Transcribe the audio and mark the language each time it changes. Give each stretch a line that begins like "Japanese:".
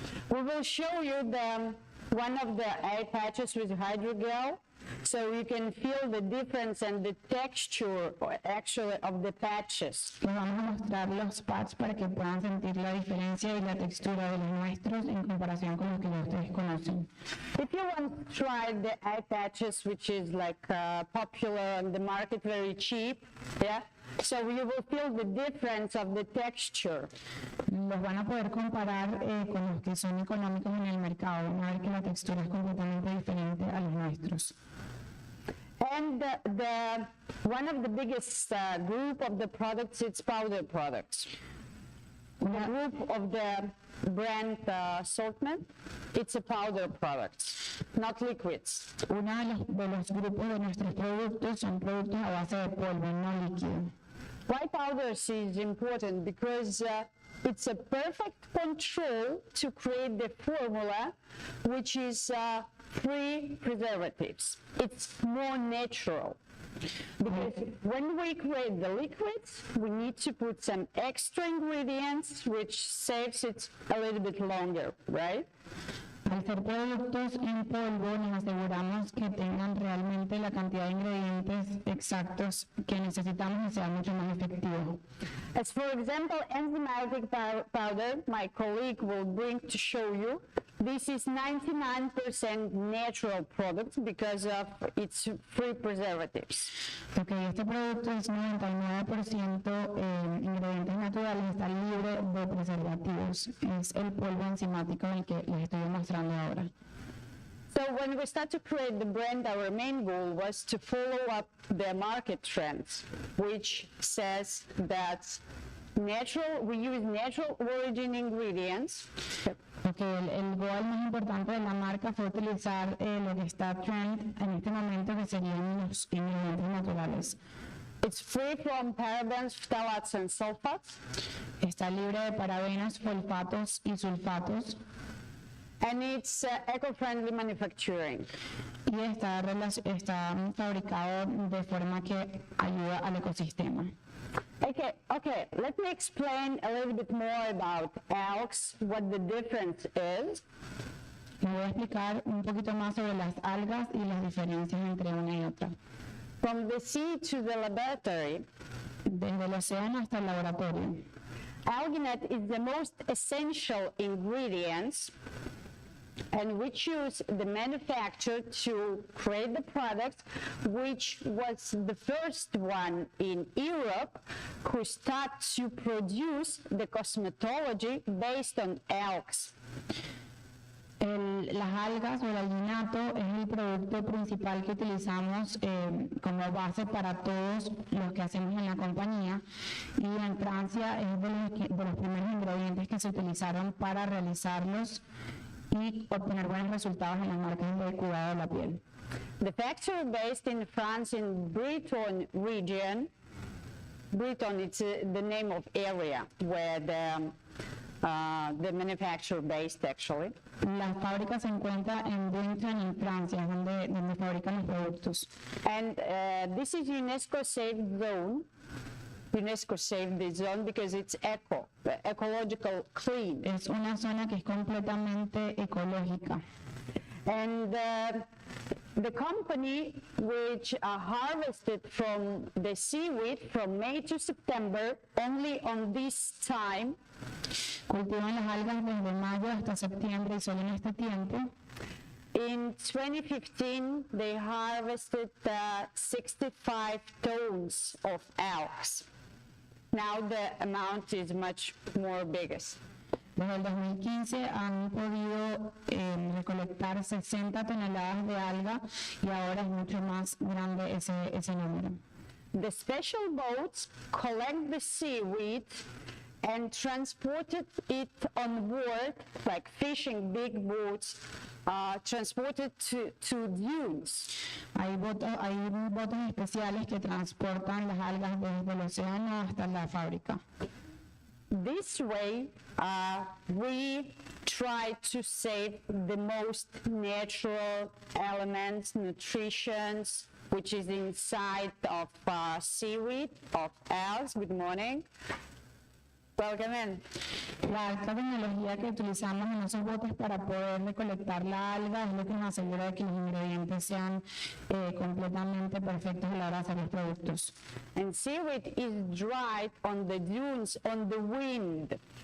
English: We will show you one of the eye patches with hydrogel, so you can feel the difference and the texture actually of the patches.
Spanish: Les vamos a mostrar los pads para que puedan sentir la diferencia y la textura de los nuestros en comparación con los que ya ustedes conocen.
English: If you want to try the eye patches, which is like popular on the market, very cheap, yeah. So you will feel the difference of the texture.
Spanish: Los van a poder comparar con los que son económicos en el mercado. Van a ver que la textura es completamente diferente a los nuestros.
English: And one of the biggest group of the products, it's powder products. The group of the brand assortment, it's a powder products, not liquids.
Spanish: Uno de los grupos de nuestros productos son productos a base de polvo, no líquido.
English: Why powders is important? Because it's a perfect control to create the formula, which is free preservatives. It's more natural. Because when we create the liquids, we need to put some extra ingredients, which saves it a little bit longer, right?
Spanish: Al ser productos en polvo, nos aseguramos que tengan realmente la cantidad de ingredientes exactos que necesitamos y sea mucho más efectivo.
English: As for example, enzymatic powder, my colleague will bring to show you. This is 99% natural product because of its free preservatives.
Spanish: Ok, este producto es 99% ingredientes naturales, está libre de preservativos. Es el polvo enzimático el que les estoy mostrando ahora.
English: So when we start to create the brand, our main goal was to follow up the market trends, which says that we use natural origin ingredients.
Spanish: Porque el goal más importante de la marca fue utilizar lo que está trend en este momento, que serían los ingredientes naturales.
English: It's free from parabens, phthalates, and sulfates.
Spanish: Está libre de parabenos, fosfatos y sulfatos.
English: And it's eco-friendly manufacturing.
Spanish: Y está fabricado de forma que ayuda al ecosistema.
English: Okay, let me explain a little bit more about algae, what the difference is.
Spanish: Les voy a explicar un poquito más sobre las algas y las diferencias entre una y otra.
English: From the sea to the laboratory,
Spanish: desde el océano hasta el laboratorio.
English: Alginate is the most essential ingredients, and we choose the manufacturer to create the product, which was the first one in Europe who started to produce the cosmetology based on algae.
Spanish: Las algas o el alginato es el producto principal que utilizamos como base para todos los que hacemos en la compañía, y en Francia es de los primeros ingredientes que se utilizaron para realizarlos y obtener buenos resultados en las marcas de cuidado de la piel.
English: The factory based in France in Breton region. Breton, it's the name of area where the manufacturer based actually.
Spanish: La fábrica se encuentra en Breton, en Francia, donde fabrican los productos.
English: And this is UNESCO saved zone. UNESCO saved this zone because it's ecological clean.
Spanish: Es una zona que es completamente ecológica.
English: And the company which harvested from the seaweed from May to September, only on this time.
Spanish: Cultivan las algas desde mayo hasta septiembre y solo en este tiempo.
English: In 2015, they harvested 65 tons of algae. Now the amount is much more bigger.
Spanish: Desde el 2015 han podido recolectar 60 toneladas de alga y ahora es mucho más grande ese número.
English: The special boats collect the seaweed and transported it on board, like fishing big boats, transported to dunes.
Spanish: Hay botes especiales que transportan las algas desde el océano hasta la fábrica.
English: This way, we try to save the most natural elements, nutritions, which is inside of seaweed, of algae. Good morning. Welcome in.
Spanish: La alta tecnología que utilizamos en esos botes para poder recolectar la alga es lo que nos asegura de que los ingredientes sean completamente perfectos a la hora de hacer los productos.
English: And seaweed is dried on the dunes, on the wind.